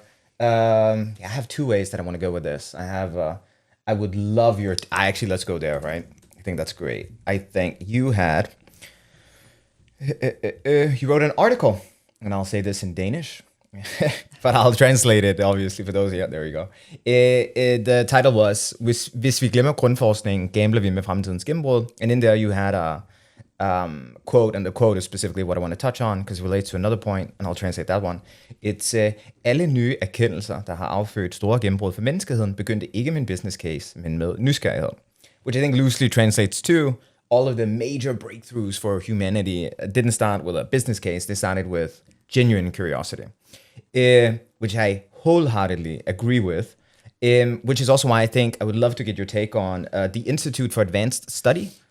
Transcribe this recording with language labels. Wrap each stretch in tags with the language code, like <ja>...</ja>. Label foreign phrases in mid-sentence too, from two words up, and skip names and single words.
<en>I have two ways that I want to go with this. I would love actually, let's go there, right? I think that's great. I think you you wrote an article, and I'll say this in Danish. But I'll translate it, obviously, for those. Yeah, there you go. The title was,</en> <da>hvis vi glemmer grundforskningen, gambler vi med fremtidens gennembrud.</da> <en>And in there you had a quote, and the quote is specifically what I want to touch on, because it relates to another point, and I'll translate that one. It's,</en> <da>alle nye erkendelser, der har affødt store gennembrud for menneskeheden, begyndte ikke med en</da> <en>business case,</en> <da>men med nysgerrighed.</da> <en>Which I think loosely translates to, all of the major breakthroughs for humanity didn't start with a business case, they started with genuine curiosity. Which I wholeheartedly agree with, which is also why I think I would love to get your take on the Institute for Advanced Study.</en>